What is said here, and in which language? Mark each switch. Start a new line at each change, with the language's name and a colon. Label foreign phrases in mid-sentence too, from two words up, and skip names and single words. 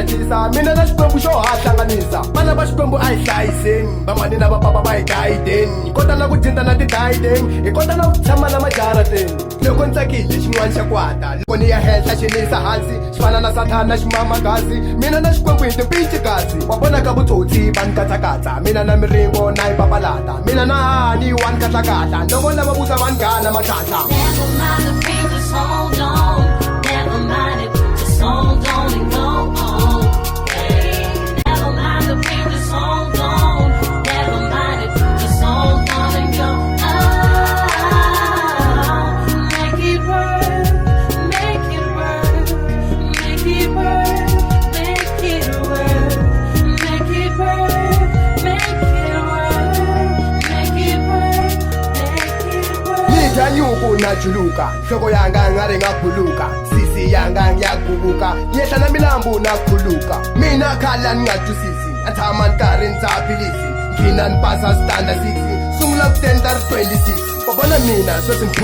Tsonga: nacisa mina na xikwembu xo ha hlanganisa vana va xikwembu a hi hlayiseni van'wani na vapapa va hi gayideni hi kota na ku dzinda na tidayideni hi kota na ku tshama na majarateni loko ni tsakile xin'wana xa kwata loko ni ya henhla xi ni yisa hansi xi fana na sathana na ximamagasi mina na xikwembu hi timpinci kasi wa vona ka vutsotsi va ni katsakatsa mina na miringo na yi papalata mina na hani wa ni kahlakahla loko lava vusa va ni gana matlhantlha
English: Never mind the pain, just hold on. Never mind it, just hold on and go on. Hey, never mind the pain, just hold on. Never mind it, just hold on and go on. Make it work, make it work, make it work, make it work, make it work, make it work, make it work, make it work.
Tsonga: Nidya nyuku na juluka nhloko yanga nga ri nga khuluka sisi yanga ya guguka yehla na milambu na khuluka mina khala ni nga twisisi a tshama ni karhi ni tsapilisi ngina ni pasa standa 6 sungula ku tenta ri 26 wa vona mina sweswi ni